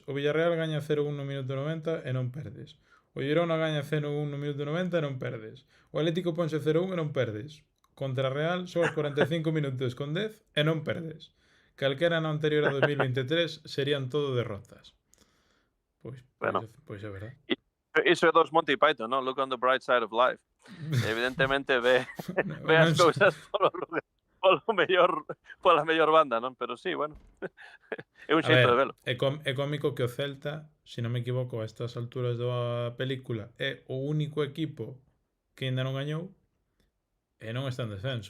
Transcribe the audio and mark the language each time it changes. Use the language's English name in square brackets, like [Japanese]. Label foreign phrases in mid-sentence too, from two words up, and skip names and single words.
[Galician] O Villarreal gaña 0-1 no minuto 90 e non perdes. O Girona gaña 0-1 no minuto 90 e non perdes. O Atlético ponse 0-1 e non perdes. Contra Real só os 45 minutos con 10 e non perdes. Calquera no anterior a 2023 serían todo derrotas. Pois é verdade. Iso é dos Monty Python, non? [English] Look on the bright side of life. [Galician] Evidentemente ve as cousas pola mellor banda, non? Pero sí, bueno, é un xeito de velo. É cómico que o Celta, se non me equivoco, a estas alturas da película, é o único equipo que ainda non gañou e non está en descenso.